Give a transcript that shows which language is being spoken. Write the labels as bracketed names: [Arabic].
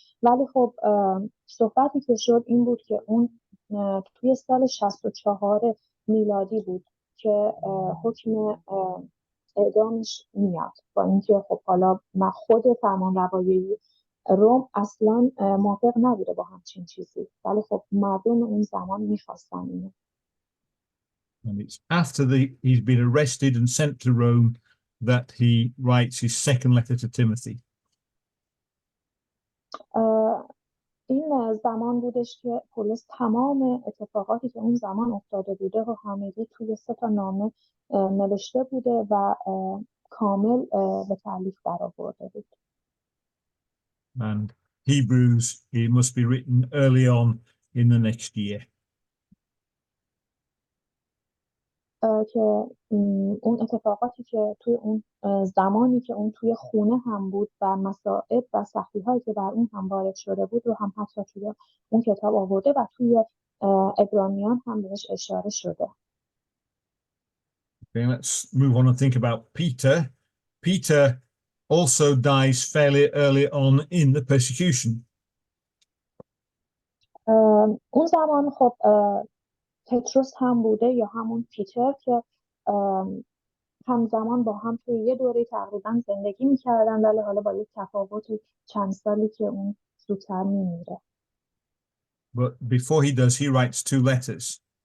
[Persian] ولی خب صحبتی که شد این بود که اون توی سال 64 میلادی بود که حکم اعدامش میاد، با اینکه خب حالا خود فرمانروایی روم اصلا موافق نبوده با همچین چیزی، ولی خب مردم اون زمان میخواستن اینو. [English] And it's after he's been arrested and sent to Rome that he writes his second letter to Timothy. [Persian] این زمان بودش که پولس تمام اتفاقاتی که اون زمان افتاده بوده رو همگی توی 3 نامه نوشته بوده و کامل به تألیف درآورده بود. [English] And Hebrews, it must be written early on in the next year. [Persian] که اون اتفاقاتی که توی اون زمانی که اون توی خونه هم بود و مصائب و سختی‌هایی که بر اون هم وارد شده بود رو هم حتی توی اون کتاب آورده و توی عبرانیان هم بهش اشاره شده. [English] Okay, let's move on and think about Peter. Peter also dies fairly early on in the persecution. [Persian] اون زمان خب پتروس هم بوده یا همون پیتر که همزمان با هم توی یه دوره تقریبا زندگی میکردن، ولی حالا با یک تفاوت چند سالی که اون زودتر میمیره. [English] But before he does, he writes 2 letters.